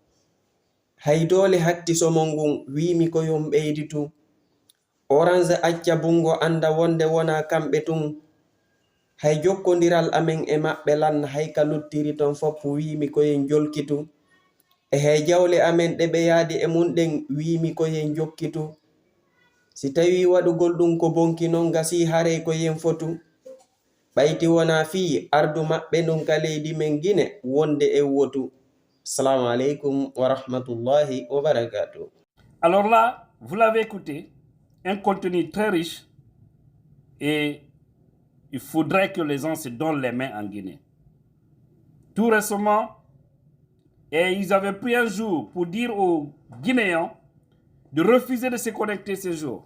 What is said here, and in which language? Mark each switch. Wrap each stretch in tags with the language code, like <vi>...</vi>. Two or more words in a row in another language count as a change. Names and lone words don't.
<ff>hay doole haktisomon ngun wimi koyon ɓeyditu Orange acca bungo anda wonde wona kamɓe tun hay jokkodiral amen e maɓɓe lanna hay ka luttiri ton foppu wimi koyen jolkitu e hay jawle amen ɗe ɓe yaadi e mum ɗen wimi koyen jokkitu si tawi waɗugol ɗum ko bonki non gasi haray koyen fotu ɓayti wona fi ardu maɓɓe ɗum ka leydi men Guinée wonde e wotu.</ff> <ar>السلام عليكم ورحمة الله وبركاته.</ar> <fr>Alors là, vous l'avez écouté, un contenu très riche et il faudrait que les gens se donnent les mains en Guinée. Tout récemment, et ils avaient pris un jour pour dire aux Guinéens de refuser de se connecter ce jour.</fr>